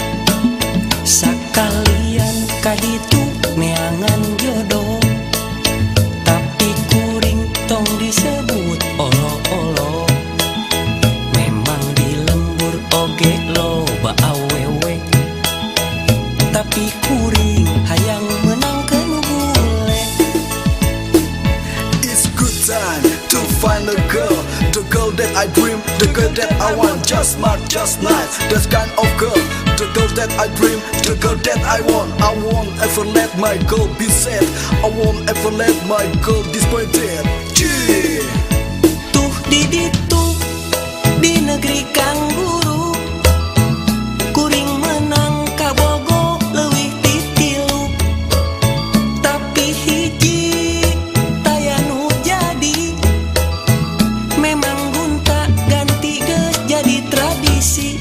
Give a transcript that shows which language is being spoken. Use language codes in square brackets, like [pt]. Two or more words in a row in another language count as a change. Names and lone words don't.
[su] sakalian kaditu neangan jodoh tapi kuring tong disebut olo-olo memang di lembur oge lo loba awewe, tapi kuring hayang menangkeun bule. [en] It's good time to find a girl, the girl that I dream, the girl that I want. Just smart, just nice, that kind of girl, the girl that I dream, the girl that I want. I won't ever let my girl be sad, I won't ever let my girl disappointed. Yeah. [su] Tuh di ditu di negeri kang guru, kuring menang kabogo leuwih ti tilu, tapi hiji taya nu jadi. Memang gunta ganti geus jadi tradisi.